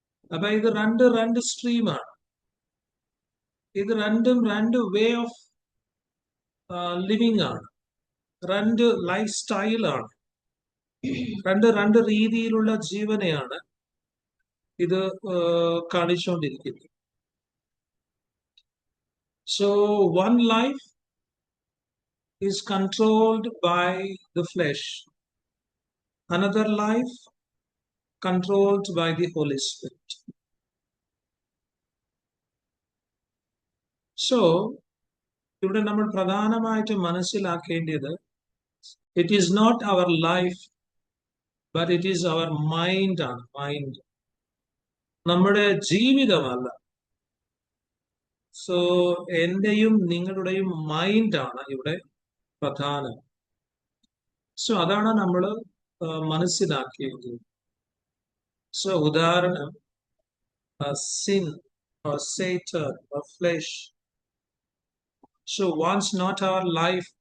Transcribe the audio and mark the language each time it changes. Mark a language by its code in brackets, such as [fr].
[ml] അപ്പൊ ഇത് രണ്ട് സ്ട്രീമാണ്. ഇത് രണ്ടും 2 വേ ഓഫ് ലിവിങ് ആണ്, 2 ലൈഫ് സ്റ്റൈലാണ്, 2 രീതിയിലുള്ള ജീവനെയാണ് ഇത് കാണിച്ചുകൊണ്ടിരിക്കുന്നത്. [en] So one life is controlled by the flesh, another life controlled by the Holy Spirit. [ml] So ഇവിടെ നമ്മൾ പ്രധാനമായിട്ട് മനസ്സിലാക്കേണ്ടത് [en] it is not our life but it is our mind [ml] ആണ്. മൈൻഡ് നമ്മുടെ ജീവിതമല്ല. സോ എന്റെയും നിങ്ങളുടെയും മൈൻഡാണ് ഇവിടെ പ്രധാനം. സോ അതാണ് നമ്മൾ മനസ്സിലാക്കിയത്. സോ ഉദാഹരണം, [en] sin or Satan or flesh so wants not our life